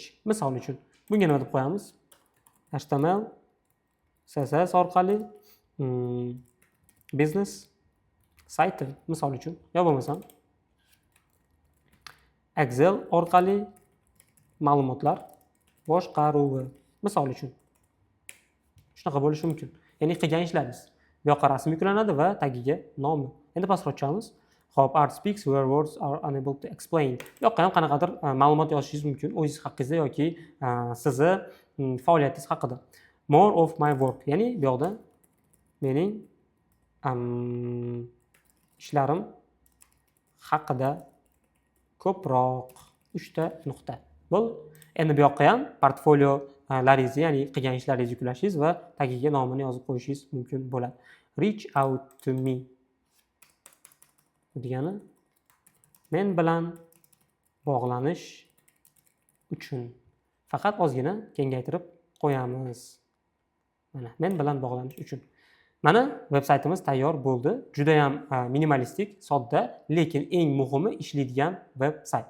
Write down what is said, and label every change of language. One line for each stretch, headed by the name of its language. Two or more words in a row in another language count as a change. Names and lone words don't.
Uzbek: Misol uchun bunga nima deb qo'yamiz? HTML, CSS orqali business sayti misol uchun, yo bo'lmasam Excel orqali ma'lumotlar boshqaruvi misol uchun. Shunaqa bo'lishi mumkin. Ya'ni qilgan ishlarimiz. Bu yoqqa rasm yuklanadi va tagiga nomi. Endi pastroq tushamiz. Xo'p,
English: art speaks where words are unable to explain.
Uzbek: Bu yoqqa ham qanaqadir ma'lumot yozishingiz mumkin o'zingiz haqingizda yoki sizni faoliyatingiz haqida.
English: More of my work.
Uzbek: Ya'ni bu yoqda mening ishlarim haqida ko'proq 3 ta nuqta. Bo'ldi. Endi bu yoqqa ham portfoliolaringizni, ya'ni qilgan ishlaringizni yuklashingiz va tagiga nomini yozib qo'yishingiz mumkin bo'ladi.
English: Reach out to me
Uzbek: degani men bilan bog'lanish uchun. Faqat ozgina kengaytirib qo'yamiz. Mana men bilan bog'lanish uchun. Mana veb-saytimiz tayyor bo'ldi. Juda ham minimalistik, sodda, lekin eng muhimi ishlaydigan veb-sayt.